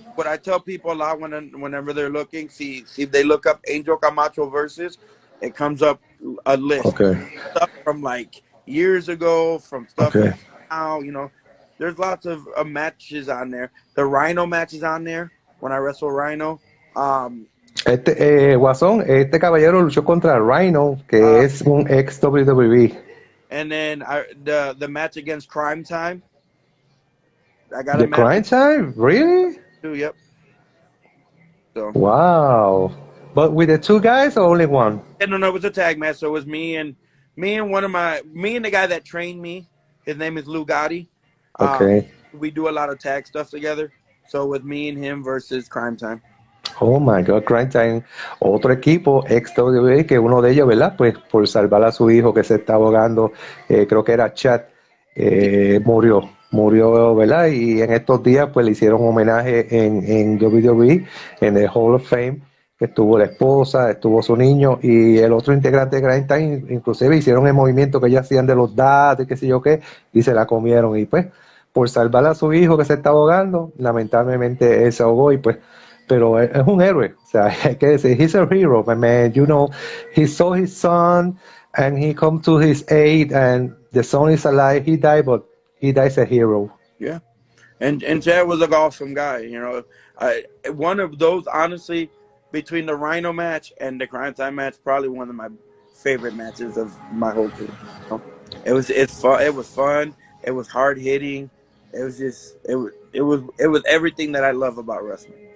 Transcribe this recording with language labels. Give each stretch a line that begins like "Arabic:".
English: what I tell people a lot whenever they're looking, see if they look up Angel Camacho versus, it comes up a list okay, stuff from like years ago, from stuff okay. now. There's lots of matches on there. The Rhino matches on there when I wrestle Rhino. Um,
Spanish: Guasón, este caballero luchó contra Rhino, que uh, es un ex WWE.
English: and then the match against Crime Time. I got a The match Crime Time? Really? too. Yep. So Wow. But with the two guys or only one? and no, it was a tag match. So it was me and me and the guy that trained me. His name is Lou Gotti. Um, Okay. we do a lot of tag stuff together. So with me and him versus Crime Time. Oh my God, Crime Time.
Spanish: Otro equipo ex WWE que uno de ellos, ¿verdad? Pues por salvar a su hijo que se está ahogando, creo que era Chad,
English: Yeah,
Spanish: murió, ¿verdad? Y en estos días pues le hicieron homenaje en WWE, en el Hall of Fame, que estuvo la esposa, estuvo su niño y el otro integrante de Crime Time, inclusive hicieron el movimiento que ellos hacían de los datos y qué sé yo qué, y se la comieron y pues por salvar a su hijo que se está ahogando, lamentablemente él se ahogó y pues pero es un héroe, o sea, hay que decir,
English: he's a hero, my man, he saw his son and he come to his aid and the son is alive, he died, but he dies a hero. yeah. And Chad was an awesome guy. One of those, honestly, between the Rhino match and the Crime Time match, probably one of my favorite matches of my whole career. It's fun. It was fun. It was hard hitting. It was just it was everything that I love about wrestling.